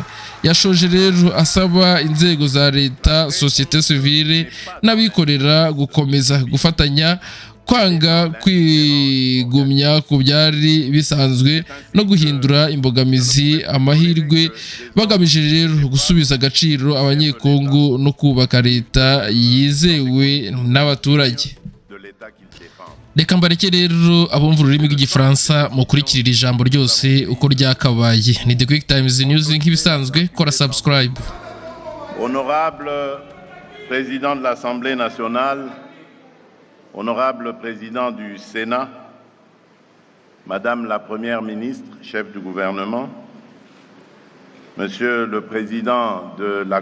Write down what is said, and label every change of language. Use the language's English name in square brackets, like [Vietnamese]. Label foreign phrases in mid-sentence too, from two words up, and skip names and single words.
[Kinyarwanda] Yashoje rero asaba inzego za leta, [French] societe civile [Kinyarwanda] n'abikorera gukomeza gufatanya, kwanga kwigumya ku byari bisanzwe no guhindura imbogamizi amahirwe, bagamije rero gusubiza agaciro abanyekongo no kubaka leta yizewe n'abaturage. Reka mbareke rero abumva ururimi rw'igifaransa mukurikirira ijambo ryose uko ryakabaye. Ni The Quick Times News nk'ibisanzwe, kora subscribe. [French] Honorable Président de l'Assemblée nationale, Honorable Président du Sénat, Madame la Première ministre, chef du gouvernement, Monsieur le Président de la